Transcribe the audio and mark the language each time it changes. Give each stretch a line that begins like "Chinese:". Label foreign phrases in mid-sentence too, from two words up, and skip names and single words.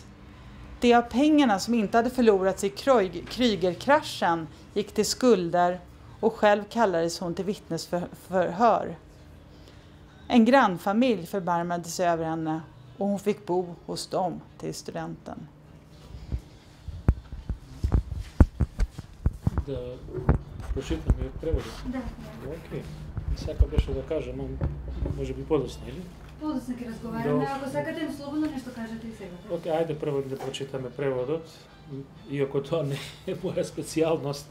Swedish: De av pengarna som inte hade förlorats i Krügerkraschen gick till skulder och själv kallades hon till vittnesförhör. En grannfamilj förbarmade sig över henne och hon fick bo hos dem till studenten.
Macedonian: Да прочитаме од преводот? Да. Океј. Сака беше да кажам, може би подоцна, или? Подоцна ќе разговараме, ако сакате слободно нешто кажете и сега. Океј, ајде прво да прочитаме преводот, иако тоа не е моја специјалност.